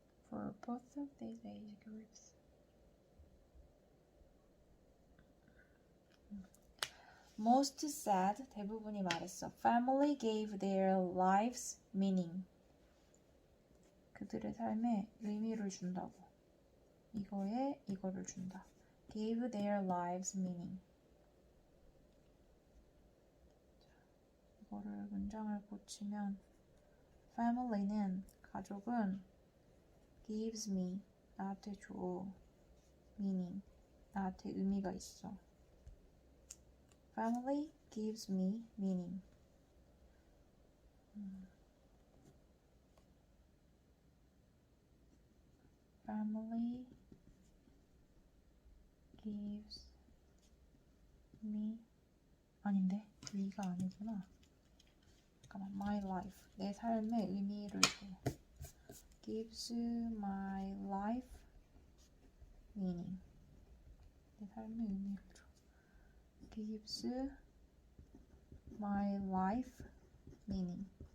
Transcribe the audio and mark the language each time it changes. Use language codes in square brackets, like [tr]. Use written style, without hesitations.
[en] For both of these age groups. Most said, 대부분이 말했어. Family gave their lives meaning. [ko] 그들의 삶에 의미를 준다고. 이거에 이거를 준다. [en] Gave their lives meaning. [ko] 이거를 문장을 고치면 family는 가족은 gives me 나한테 줘 meaning 나한테 의미가 있어. [en] Family gives me meaning. [ko] Family gives me 아닌데 위가 아니구나. 잠깐만 my life 내 삶에 의미를 줘. [en] Gives my life meaning. [ko] 내 삶에 의미를 줘. Gives my life meaning.